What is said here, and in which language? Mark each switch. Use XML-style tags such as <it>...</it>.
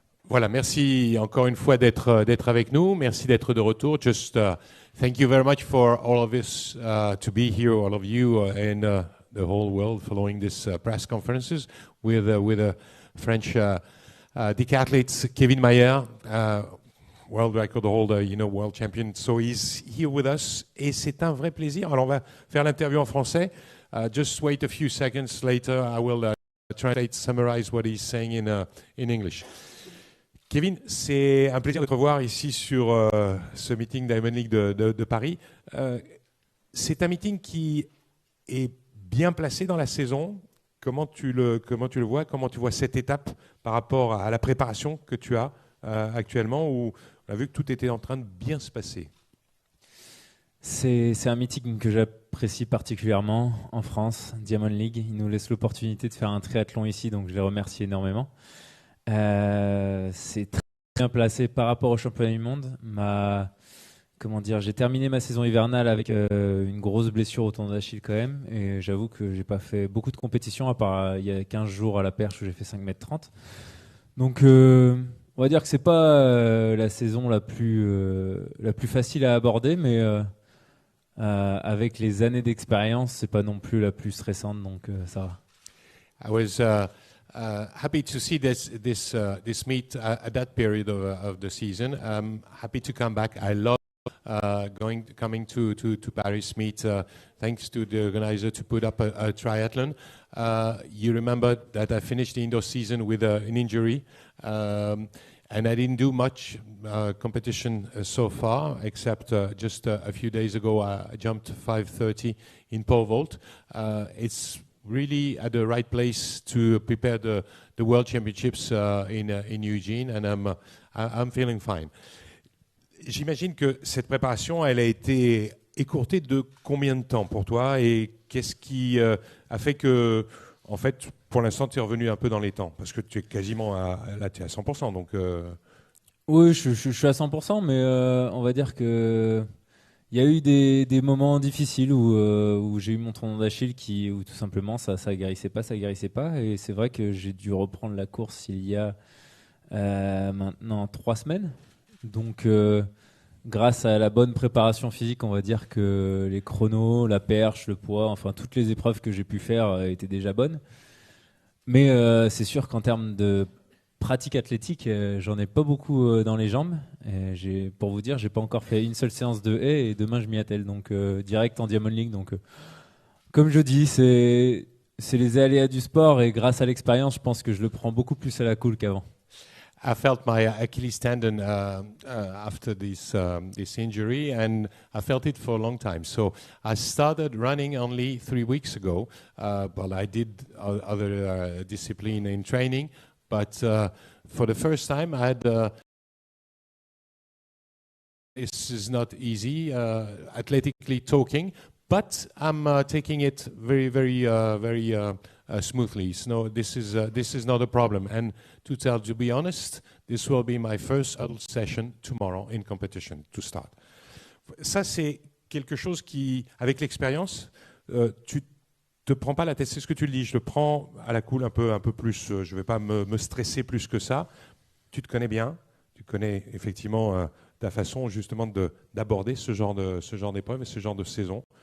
<fr>Voilà, merci encore une fois d'être avec nous. Merci d'être de retour.</fr> <en>Just thank you very much for all of us to be here, all of you and the whole world following this press conferences with French decathletes Kevin Mayer, world record holder, world champion. So he's here with us</en> <fr>et c'est un vrai plaisir. Alors on va faire l'interview en français.</fr> <en>Just wait a few seconds later. I will summarize what he's saying in English.</en> <fr>Kevin, c'est un plaisir de te revoir ici sur ce meeting Diamond League de Paris. C'est un meeting qui est bien placé dans la saison. Comment tu le vois? Comment tu vois cette étape par rapport à la préparation que tu as actuellement, où on a vu que tout était en train de bien se passer? C'est un meeting que j'apprécie particulièrement en France, Diamond League. Il nous laisse l'opportunité de faire un triathlon ici, donc je les remercie énormément. C'est très bien placé par rapport au championnat du monde. J'ai terminé ma saison hivernale avec une grosse blessure au tendon d'Achille quand même, et j'avoue que j'ai pas fait beaucoup de compétitions à part il y a 15 jours à la perche où j'ai fait 5,30 m. Donc on va dire que c'est pas la saison la plus facile à aborder, mais avec les années d'expérience, c'est pas non plus la plus stressante, donc ça va.</fr> <en>I was happy to see this meet at that period of the season. I'm happy to come back. I love coming to Paris meet. Thanks to the organizer to put up a triathlon. You remember that I finished the indoor season with an injury, and I didn't do much competition so far, except just a few days ago I jumped 5:30 in pole vault. It's really at the right place to prepare the World Championships in Eugene, and I'm feeling fine.</en> <fr>J'imagine que cette préparation, elle a été écourtée de combien de temps pour toi, et qu'est-ce qui a fait que, en fait, pour l'instant, tu es revenu un peu dans les temps, parce que tu es quasiment là, tu es à 100%, donc. Oui, je suis à 100%, mais on va dire que il y a eu des moments difficiles où j'ai eu mon tendon d'Achille où tout simplement ça guérissait pas, et c'est vrai que j'ai dû reprendre la course il y a maintenant 3 semaines. Donc grâce à la bonne préparation physique, on va dire que les chronos, la perche, le poids, enfin toutes les épreuves que j'ai pu faire étaient déjà bonnes. Mais c'est sûr qu'en termes de pratique athlétique, j'en ai pas beaucoup dans les jambes. Pour vous dire, j'ai pas encore fait une seule séance de haies, et demain je m'y attelle, donc direct en Diamond League. Donc comme je dis, c'est les aléas du sport, et grâce à l'expérience, je pense que je le prends beaucoup plus à la cool qu'avant.</fr> <en>I felt my Achilles tendon after this injury, and I felt it for a long time. So I started running only 3 weeks ago, but I did other discipline in training. But for the first time, I had. This is not easy, athletically talking, but I'm taking it very smoothly. So this is not a problem. And to be honest, this will be my first adult session tomorrow in competition to start.</en> <fr>Ça, c'est quelque chose qui, avec l'expérience, tu te prends pas la tête. C'est ce que tu le dis. Je le prends à la cool un peu plus. Je vais pas me stresser plus que ça. Tu te connais bien. Tu connais effectivement ta façon justement d'aborder ce genre d'épreuve et ce genre de saison.</fr>